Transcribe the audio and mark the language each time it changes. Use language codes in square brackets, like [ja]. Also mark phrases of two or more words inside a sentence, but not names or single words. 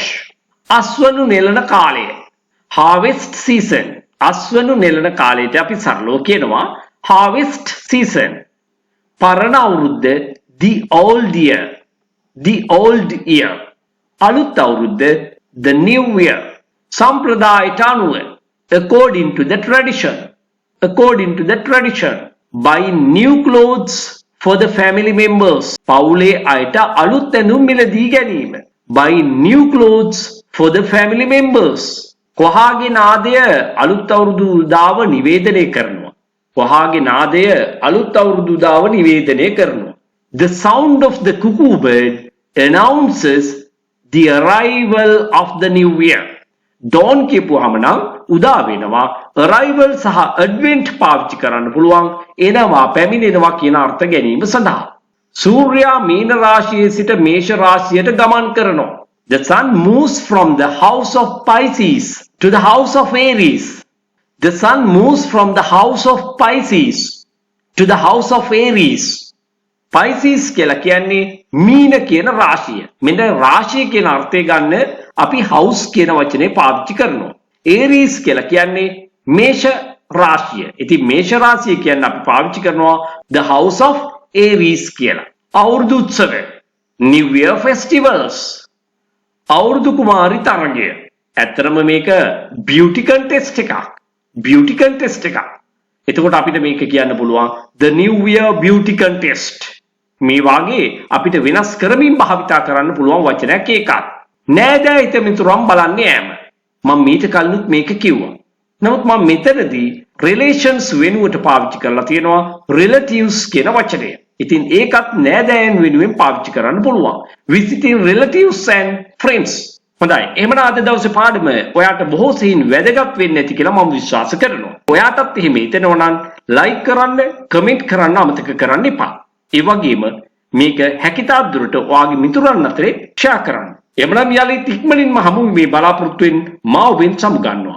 [si] අස්වනු නෙලන කාලය. [en] harvest season. [si] අස්වනු නෙලන කාලයට අපි සරලව කියනවා [en] harvest season. [si] පරණ අවුරුද්ද [en] the old year. the old year. [si] අලුත් අවුරුද්ද [en] the new year. [si] සම්ප්‍රදායට අනුව [en] according to the tradition. according to the tradition. buy new clothes for the family members. [si] පවුලේ අයට අලුත් ඇඳුම් මිලදී ගැනීම. [en] buy new clothes for the family members. [si] කොහාගේ නාදය අලුත් අවුරුදු උදාව නිවේදනය කරනවා. කොහාගේ නාදය අලුත් අවුරුදු උදාව නිවේදනය කරනවා. [en] the sound of the cuckoo bird announces the arrival of the new year. [si] dawn කියපුවාම නම් උදා වෙනවා. arrival සහ advent පාවිච්චි කරන්න පුළුවන්. එනවා පැමිණෙනවා කියන අර්ථ ගැනීම සඳහා. සූර්යයා මීන රාශියේ සිට මේෂ රාශියට ගමන් කරනවා. [en] the sun moves from the house of Pisces to the house of Aries. the sun moves from the house of Pisces to the house of Aries. [si] Pisces කියලා කියන්නේ මීන කියන රාශිය. මෙන්න රාශිය කියන අර්ථය ගන්න අපි house කියන වචනේ පාවිච්චි කරනවා. Aries කියලා කියන්නේ මේෂ රාශිය. ඉතින් මේෂ රාශිය කියන්නේ අපි පාවිච්චි කරනවා [en] the house of Aries [si] කියලා. අවුරුදු උත්සව. [en] New Year festivals. [si] අවුරුදු කුමාරි තරගය. ඇත්තටම මේක [en] beauty contest [si] එකක්. [en] beauty contest [si] එකක්. එතකොට අපිට මේක කියන්න පුළුවන් [en] the New Year beauty contest. [si] මේ වාගේ අපිට වෙනස් කරමින් භාවිතා කරන්න පුළුවන් වචනයක් ඒකත්. නෑදෑ හිත මිතුරන් බලන්නේ ෑම. මම මීට කලිනුත් මේක කිව්වා. නමුත් මම මෙතනදී relations වෙනුවට පාවිච්චි කරලා තියෙනවා relatives කියන වචනය. ඉතින් ඒකත් නෑදෑයන් වෙනුවෙන් පාවිච්චි කරන්න පුළුවන්. [en] visiting relatives and friends. [si] හොඳයි. එහෙමනම් අද දවසේ පාඩම ඔයාට බොහෝ සෙයින් වැදගත් වෙන්නේ නැති කියලා මම විශ්වාස කරනවා. ඔයාටත් එහෙම හිතෙනවා නම් like කරන්න, comment කරන්න අමතක කරන්න එපා. ඒ වගේම මේක හැකිතාක් දුරට ඔයාගේ මිතුරන් අතරේ share කරන්න. එමනම් යලිත් ඉක්මනින්ම හමු මේ බලාපොරොත්තුෙන් මා ඔබෙන් සමුගන්නවා.